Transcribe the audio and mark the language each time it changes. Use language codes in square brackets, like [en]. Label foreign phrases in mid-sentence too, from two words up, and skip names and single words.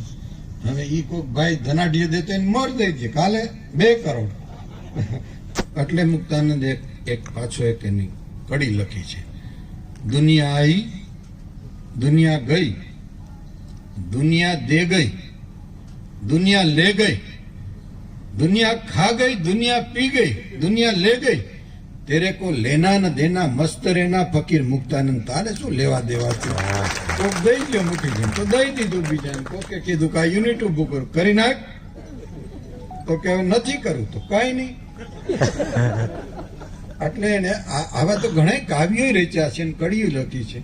[gu] હવે એ કોઈક ભાઈ ધનાઢ્ય દે તો એને મોર દઈ દે, કાલે 2 કરોડ. એટલે મુક્તાનંદ એક પાછો એક એની કડી લખી છે, દુનિયા આવી, દુનિયા ગઈ, દુનિયા દે ગઈ, [hi] दुनिया ले गई, दुनिया खा गई, दुनिया पी गई, दुनिया ले गई, तेरे को लेना न देना, मस्त रहना फकीर मुक्तानंद. [gu] तारे શું લેવા દેવા છે? કોક દઈ ગયો મૂકી દે તો દઈ દીધું બીજાને. કોકે કીધું કે યુનિટ ઉભું કરું, કરી નાખ. તો કે નથી કરવું તો કાંઈ નહીં. એટલે એને આવા તો ઘણા કાવ્યો રચ્યા છે, કડીઓ લખી છે.